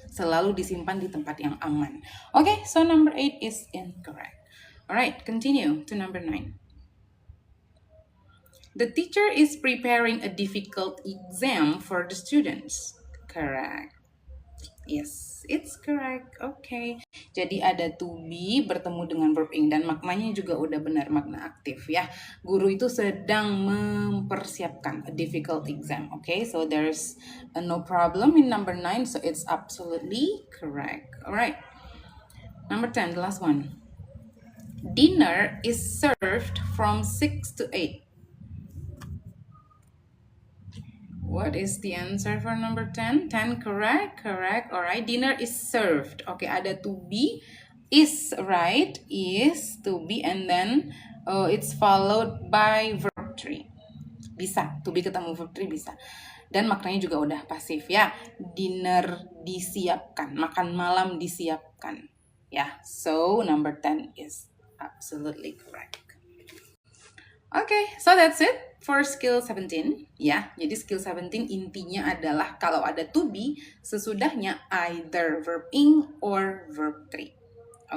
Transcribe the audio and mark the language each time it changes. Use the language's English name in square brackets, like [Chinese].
[Indonesian] Selalu disimpan di tempat yang aman. [English] Okay, so number 8 is incorrect. Alright, continue to number 9. The teacher is preparing a difficult exam for the students. Correct. Yes, it's correct. Okay. [Indonesian] Jadi ada to be bertemu dengan verb ing dan maknanya juga udah benar, makna aktif ya. Guru itu sedang mempersiapkan [English] a difficult exam. Okay, so there's no problem in number 9, so it's absolutely correct. Alright. Number 10, the last one. Dinner is served from 6 to 8. What is the answer for number 10? 10 correct, correct. Alright, dinner is served. Okay, ada to be, is, right? Is, to be, and then it's followed by verb 3. [Indonesian] Bisa, to be ketemu verb 3 bisa. Dan maknanya juga udah pasif ya. Dinner disiapkan, makan malam disiapkan. [English] Ya, so number 10 is absolutely correct. Okay, so that's it for skill 17 ya. [Indonesian] Jadi skill 17 intinya adalah kalau ada to be sesudahnya [English] either verb ing or verb 3.